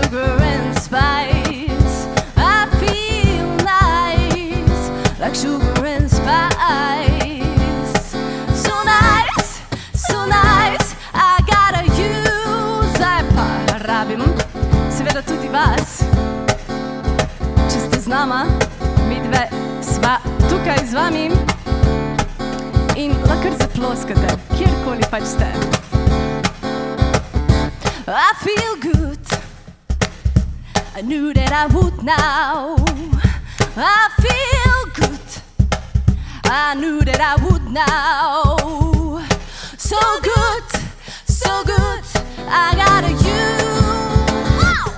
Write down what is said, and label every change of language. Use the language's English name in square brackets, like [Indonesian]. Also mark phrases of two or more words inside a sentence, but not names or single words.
[English] sugar and spice. I feel nice, like sugar and spice. So nice, so nice, I gotta use. [Slovenian] Zdaj pa rabim seveda tudi vas. Če ste z nama, midve sva tukaj z vami in lahko zaploskate, kjerkoli pač ste. [English] I feel good, I knew that I would now. I feel good, I knew that I would now. So good, I gotta use.